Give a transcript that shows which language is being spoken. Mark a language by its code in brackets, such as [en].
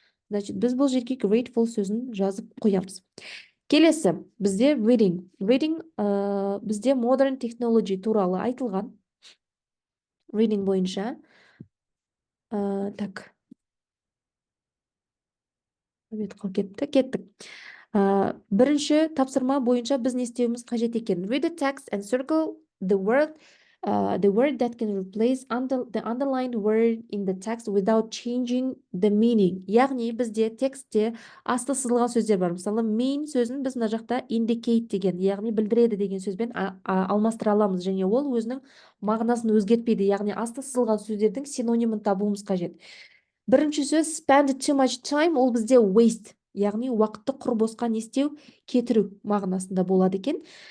[kk] Значит, біз бұл жерге grateful сөзін жазып қоямыз. Келесі бізде reading бізде modern technology туралы айтылған. Reading бойынша так кеттік. Бірінші тапсырма бойынша біз не істеуіміз қажет екен? [en] Read the text and circle the word that can replace the underlined word in the text without changing the meaning. [kk] Яғни бізде текстте асты сызылған сөздер бар. Мысалы, mean сөзін біз мына жақта indicate деген, яғни білдіреді деген сөзбен алмастыра аламыз, және ол өзінің мағынасын өзгертпейді. Яғни асты сызылған сөздердің синонимін табуымыз қажет. Бірінші сөз [en] spend too much time, [kk] ол бізде waste, яғни уақытты құр босқа не істеу, кетіру мағынасында болады екен.